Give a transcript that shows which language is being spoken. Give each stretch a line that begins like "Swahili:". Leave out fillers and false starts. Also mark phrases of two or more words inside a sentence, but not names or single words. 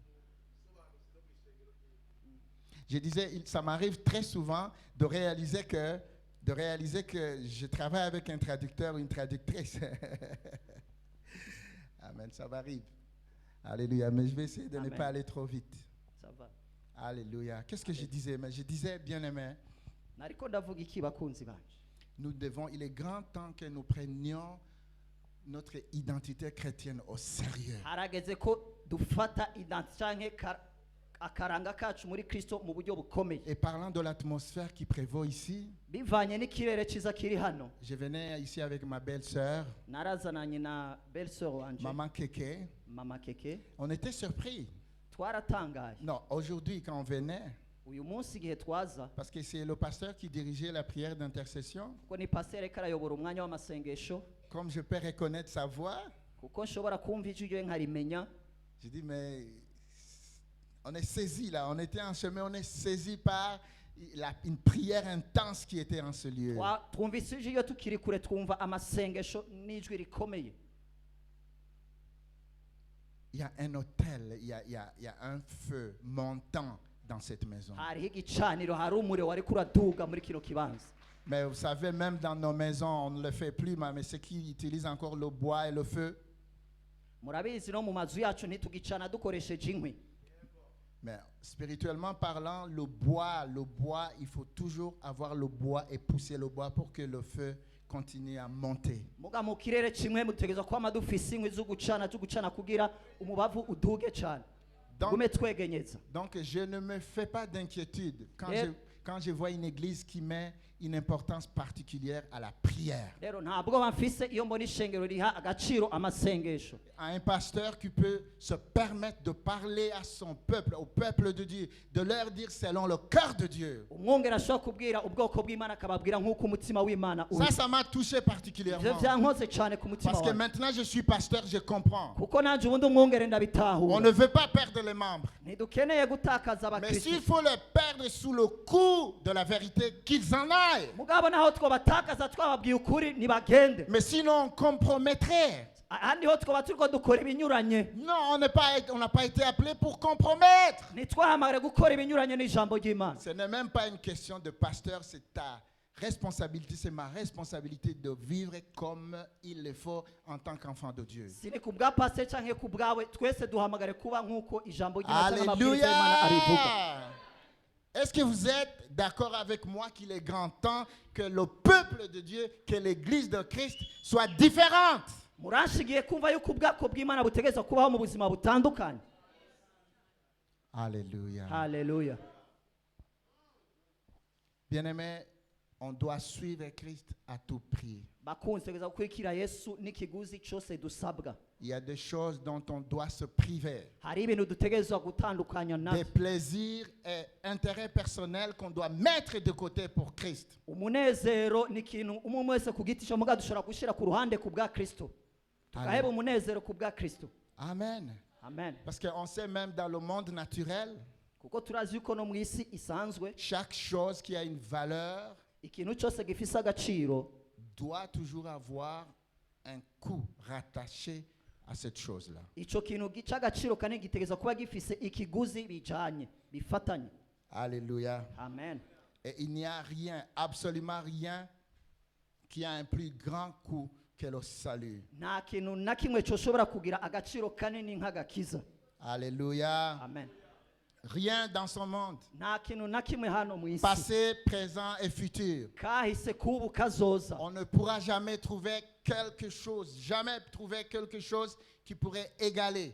French: Je disais, ça m'arrive très souvent de réaliser que je travaille avec un traducteur ou une traductrice. Amen, ça m'arrive. Alléluia. Mais je vais essayer de Amen. ne pas aller trop vite. Ça va. Alléluia. Qu'est-ce que je disais? Mais je disais, bien-aimé,
Rundi: Nariko ndavuga iki bakunzi banje.
French: il est grand temps que nous prenions notre identité chrétienne au sérieux.
Rundi: Harageze ko dufata identité canke akaranga kacu muri Kristo mu buryo bukomeye.
French: Et parlant de l'atmosphère qui prévaut ici,
Rundi: Bivanye n'ikirere ciza kiri hano.
French: je venais ici avec ma belle-sœur,
Rundi: Narazananye na belle-sœur wanje
French: Maman Keke.
Rundi: Mama Keke.
French: On était surpris.
Rundi: Twaratangaye.
French: Non, aujourd'hui, quand on venait,
Rundi: Uyu munsi igihe twaza
French: parce que c'est le pasteur qui dirigeait la prière d'intercession,
Rundi: kuko ni pasteur karayobora umwanya w'amasengesho
French: comme je peux reconnaître sa voix,
Rundi: kuko nshobora kumva ijwi rye nkarimenya.
French: je dis, mais on est saisi là, on était en chemin, on est saisi par une prière intense qui était en ce lieu.
Rundi: Twumvise ijwi iyo tukiri kure twumva amasengesho n'ijwi rikomeye.
French: Il y a un autel, il y a un feu montant dans cette maison.
Rundi: Hariho igicaniro, hari umuriro wari kuraduga muri kino kibanza.
French: Mais vous savez, même dans nos maisons, on ne le fait plus, mais ceux qui utilisent encore le bois et le feu.
Rundi: Murabizi no mu mazu yacu ntitugicana dukoresheje inkwi.
French: Mais spirituellement parlant, le bois, il faut toujours avoir le bois et pousser le bois pour que le feu continue à monter.
Rundi: Muga mu kirere kimwe mutegerezwa kwama dufise inkwi zo gucana kugira umubavu uduge cyane. Gume twegenyeza.
French: Donc je ne me fais pas d'inquiétude quand je vois une église qui met une importance particulière à la prière.
Rundi: Rero ntabwo bamfise iyo mbona ishengero riha agaciro amasengesho.
French: À un pasteur qui peut se permettre de parler à son peuple, au peuple de Dieu, de leur dire selon le cœur de Dieu.
Rundi: Umwongera ashobora kubwira ubwoko bw'Imana akababwira nk'uko umutima w'Imana uri.
French: Ça m'a touché particulièrement.
Rundi: Ivyo vyankoze cyane ku mutima
French: Parce que
Rundi: wawe.
French: maintenant je suis pasteur, je comprends.
Rundi: Kuko nanje ubundi umwongere
French: On
Rundi: ndabitahura.
French: ne veut pas perdre les membres.
Rundi: Ntidukeneye gutakaza
French: Mais
Rundi: abakristo.
French: s'il faut les perdre sous le coup de la vérité, qu'ils en aillent.
Rundi: Mugabo naho twobatakaza twababwiye ukuri nibagende.
French: Mais sinon on compromettrait.
Rundi: Ahandi ho twoba turiko dukora ibinyuranye.
French: Non, on n'a pas été appelé pour compromettre.
Rundi: Ntitwahamagare gukora ibinyuranye n'ijambo ry'Imana.
French: Ce n'est même pas une question de pasteur, c'est ta responsabilité, c'est ma responsabilité de vivre comme il le faut en tant qu'enfant de Dieu.
Rundi: Sini kubwa pastor canke kubwawe twese duhamagare kuba nk'uko ijambo ry'Imana n'amabwiriza y'Imana abivuga.
French: Alléluia. Est-ce que vous êtes d'accord avec moi qu'il est grand temps que le peuple de Dieu, que l'église de Christ soit différente?
Rundi: Muranshigiye kumva yuko ubwako bw'Imana butegerezwa kubaho mu buzima butandukanye.
French: Alléluia.
Rundi: Haleluya.
French: Bien-aimés, on doit suivre Christ à tout prix.
Rundi: bakunze tegeza gukurikira Yesu n'ikiguzi cyose dusabwa.
French: Il y a des choses dont on doit se priver.
Rundi: Hari ibintu dutegerezwa gutandukanya
French: Des
Rundi: navyo.
French: plaisirs et intérêts personnels qu'on doit mettre de côté pour Christ.
Rundi: Umunezero ni ikintu umwe wese ku giti cyo muga dushobora gushyira ku ruhande ku bwa Kristo. Tukaheba umunezero ku bwa Kristo. Amen. Amen.
French: Parce qu'on sait même dans le monde naturel,
Rundi: Kuko turazi yuko no mu isi isanzwe
French: chaque chose qui a une valeur
Rundi: ikintu cyose gifise agaciro
French: doit toujours avoir un coût rattaché à cette chose-là.
Rundi: ico kintu gica agaciro kandi gitegerezwa kuba gifise ikiguzi bijanye bifatanye.
French: Alléluia. Amen. Et il n'y a rien, absolument rien, qui a un plus grand coût que le salut.
Rundi: Nta kintu na kimwe cyoshobora kugira agaciro kanini nk'agakiza.
French: Alléluia. Amen. Rien dans son monde,
Rundi: Nta kintu na kimwe hano mu isi
French: passé, présent et futur.
Rundi: kahise kubu kazoza.
French: On ne pourra jamais trouver quelque chose qui pourrait égaler.